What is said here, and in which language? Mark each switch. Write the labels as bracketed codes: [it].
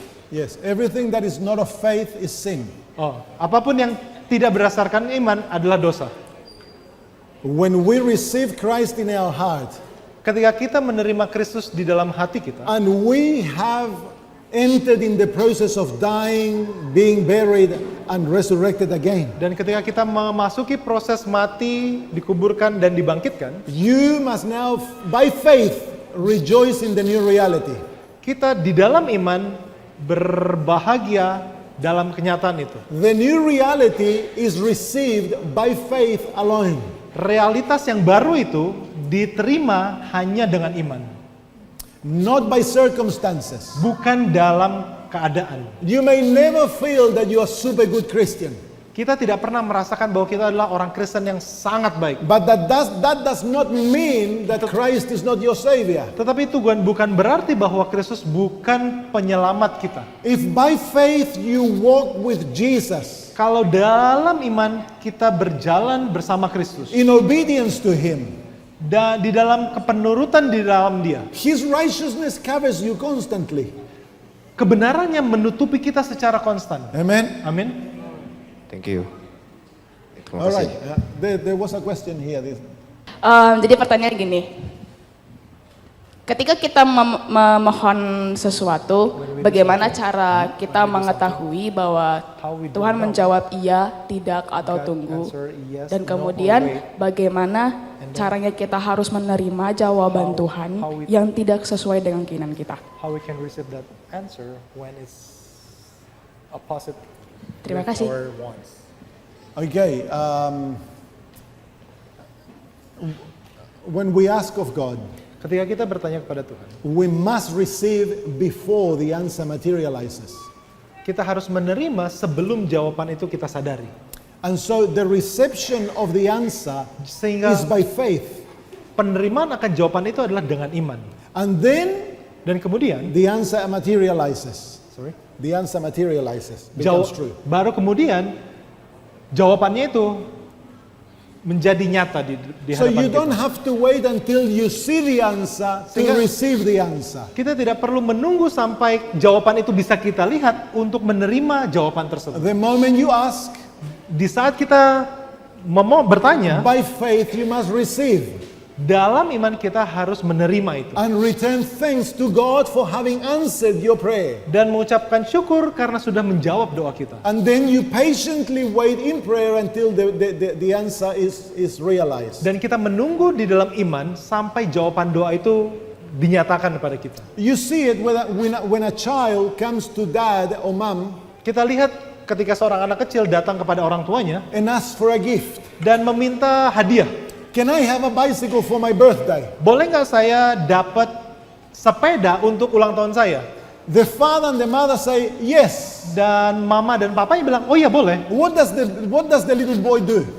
[en] Yes, everything that is not of faith is sin. [id] Apapun yang tidak berdasarkan iman adalah dosa. [en] When we receive Christ in our heart, [id] Ketika kita menerima Kristus di dalam hati kita, [en] and we have entered in the process of dying, being buried, and resurrected again, [id] dan ketika kita memasuki proses mati, dikuburkan dan dibangkitkan, [en] you must now, by faith, rejoice in the new reality. [id] kita di dalam iman berbahagia dalam kenyataan itu. [en] The new reality is received by faith alone. [id] Realitas yang baru itu diterima hanya dengan iman, [en] Not by circumstances. [id] bukan dalam keadaan. [en] You may never feel that you are super good Christian, [id] Kita tidak pernah merasakan bahwa kita adalah orang Kristen yang sangat baik. [en] but that does not mean that Christ is not your savior. [id] Tetapi itu bukan berarti bahwa Kristus bukan penyelamat kita. [en] If by faith you walk with Jesus [id] Kalau dalam iman kita berjalan bersama Kristus [en] in obedience to him, [id] dan di dalam kepenurutan di dalam Dia, [en] his righteousness covers you constantly. [id] kebenarannya menutupi kita secara konstan. [en] Amen. [id] Amin. [en] Thank you. Terima All [id] kasih. [en] right. There was a question here. [id] Jadi pertanyaan gini, ketika kita memohon sesuatu, bagaimana cara kita mengetahui bahwa Tuhan menjawab iya, tidak, atau tunggu? Dan kemudian bagaimana caranya kita harus menerima jawaban Tuhan yang tidak sesuai dengan keinginan kita? [en] How we can receive that answer when it's opposite [id] Terima [en] with [id] kasih. [en] our wants. Okay. When we ask of God, [id] Ketika kita bertanya kepada Tuhan, [en] we must receive before the answer materializes. [id] kita harus menerima sebelum jawaban itu kita sadari. [en] And so the reception of the answer [id] Sehingga [en] is by faith. [id] penerimaan akan jawaban itu adalah dengan iman. [en] And then [id] Dan kemudian, [en] the answer materializes. The answer materializes, becomes true. [id] baru kemudian jawabannya itu menjadi nyata di [en] So [id] hadapan [en] you don't [id] kita. [en] have to wait until you see the answer to [id] Sehingga- [en] receive the answer. [id] Kita tidak perlu menunggu sampai jawaban itu bisa kita lihat untuk menerima jawaban tersebut. [en] The moment you ask, [id] Di saat kita bertanya, [en] by faith you must receive [id] dalam iman kita harus menerima itu. [en] and return thanks to God for having answered your prayer. [id] Dan mengucapkan syukur karena sudah menjawab doa kita. [en] And then you patiently wait in prayer until the answer is realized. [id] Dan kita menunggu di dalam iman sampai jawaban doa itu dinyatakan kepada kita. [en] You see it when a child comes to dad or mom [id] Kita lihat ketika seorang anak kecil datang kepada orang tuanya [en] and asks for a gift. [id] dan meminta hadiah. [en] Can I have a bicycle for my birthday? [id] Boleh nggak saya dapat sepeda untuk ulang tahun saya. [en] The father and the mother say, yes. [id] Dan mama dan papanya bilang, oh iya boleh. [en] What does the little boy do?